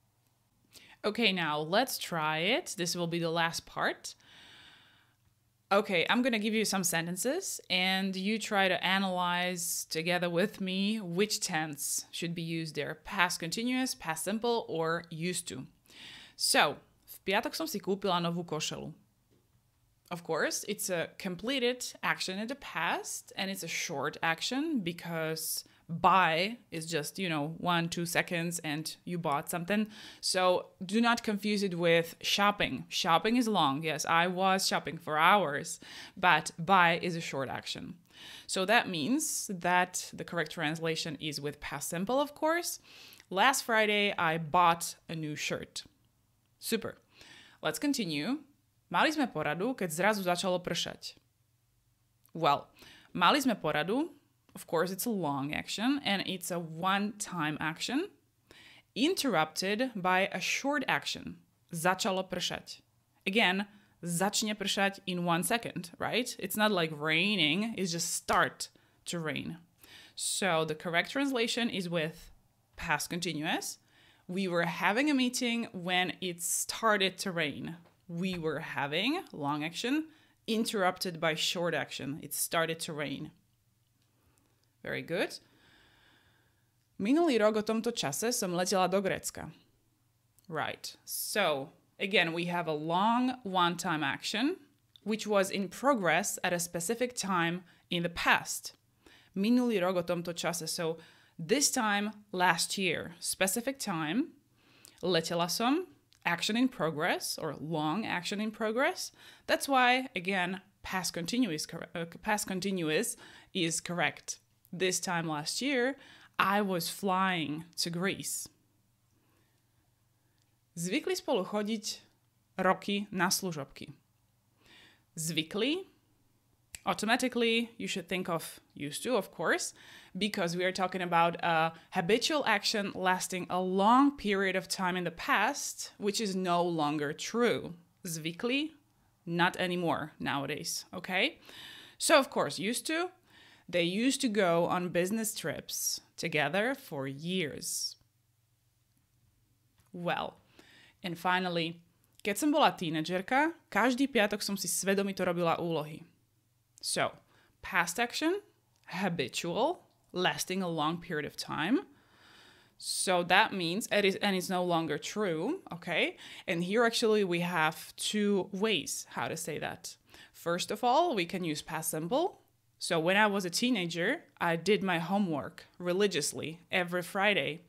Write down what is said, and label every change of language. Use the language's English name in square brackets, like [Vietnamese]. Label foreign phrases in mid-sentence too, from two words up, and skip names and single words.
[English] Okay, now let's try it. This will be the last part. Okay, I'm going to give you some sentences and you try to analyze together with me which tense should be used there. Past continuous, past simple, or used to. So, [Slovak] v piatok som si kúpila novú košelu. [English] Of course, it's a completed action in the past and it's a short action because buy is just, 1, 2 seconds and you bought something. So do not confuse it with shopping. Shopping is long. Yes, I was shopping for hours, but buy is a short action. So that means that the correct translation is with past simple, of course. Last Friday, I bought a new shirt. Super. Let's continue. [Slovak] Mali sme poradu, keď zrazu začalo pršať. Well, mali sme poradu, [English] of course it's a long action and it's a one-time action, interrupted by a short action. [Slovak] Začalo pršať. [English] Again, [Slovak] začne pršať [English] in 1 second, right? It's not like raining, it's just start to rain. So the correct translation is with past continuous. We were having a meeting when it started to rain. We were having, long action, interrupted by short action. It started to rain. Very good. [Slovak] Minulý rok o tomto čase som letela do Grécka. [English] Right. So, again, we have a long one-time action, which was in progress at a specific time in the past. [Slovak] Minulý rok o tomto čase. [English] So, this time last year. Specific time. [Slovak] Letela som. [English] Action in progress or long action in progress. That's why, again, past continuous is correct. This time last year, I was flying to Greece. [Slovak] Zvykli spolu chodiť roky na služobky. Zvykli, [English] automatically you should think of used to, of course, because we are talking about a habitual action lasting a long period of time in the past, which is no longer true. Zvykli, not anymore nowadays, okay? So, of course, used to, they used to go on business trips together for years. Well, and finally, [Slovak] keď som bola tínedžerka, každý piatok som si svedomito robila úlohy. [English] So, past action, habitual, lasting a long period of time. So that means, and it's no longer true, okay? And here actually we have two ways how to say that. First of all, we can use past simple. So when I was a teenager, I did my homework religiously every Friday.